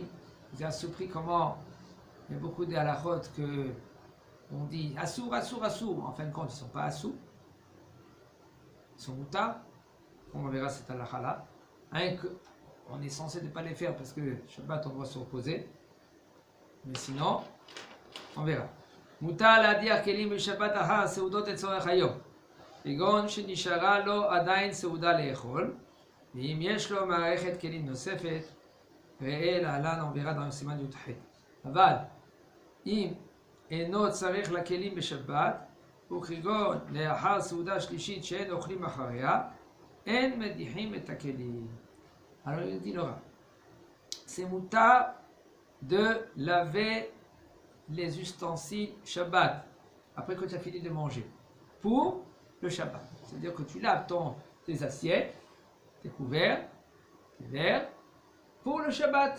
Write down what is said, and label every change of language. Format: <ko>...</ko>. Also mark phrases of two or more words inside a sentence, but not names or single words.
<fr>Vous êtes surpris comment il y a beaucoup de halachot que on dit</fr> <he>אסור אסור אסור.</he> <fr>En fin de compte, ils ne sont pas Assour. Ils sont mutar, on verra cette halakha-là. On est censé ne pas les faire parce que Shabbat on doit se reposer. Mais sinon, on verra.</fr> <he>Mutar להדיח כלים בשבת אחר סעודות לצורך היום. כגון שנשארה לו עדיין סעודה לאכול, ואם יש לו מערכת כלים נוספת, ראה להלן</he> <fr>on verra dans</fr> <he>סימן י"ח. אבל אם אינו צריך לכלים בשבת, וכגון לאחר סעודה שלישית שאין אוכלים אחריה, אין מדיחים את הכלים.</he> <fr>Alors il dit le Rav, c'est mutar de laver les ustensiles Shabbat après que tu as fini de manger pour le Shabbat. C'est-à-dire que tu laves tes assiettes, tes couverts, tes verres pour le Shabbat.</fr>